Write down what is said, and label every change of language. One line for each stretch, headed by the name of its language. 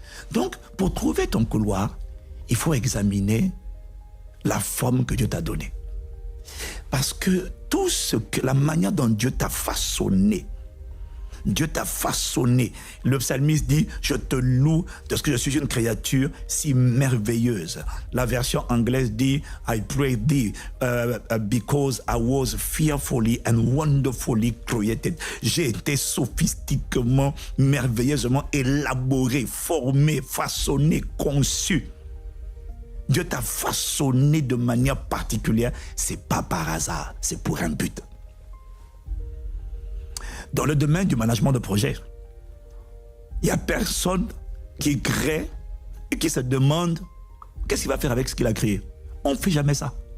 French: Donc, pour trouver ton couloir, il faut examiner la forme que Dieu t'a donnée. Parce que la manière dont Dieu t'a façonné, Dieu t'a façonné. Le psalmiste dit, je te loue parce que je suis une créature si merveilleuse. La version anglaise dit,
English: I praise thee because I was fearfully and wonderfully created.
French: J'ai été sophistiquement, merveilleusement élaboré, formé, façonné, conçu. Dieu t'a façonné de manière particulière. C'est pas par hasard, c'est pour un but. Dans le domaine du management de projet, il n'y a personne qui crée et qui se demande qu'est-ce qu'il va faire avec ce qu'il a créé. On ne fait jamais ça.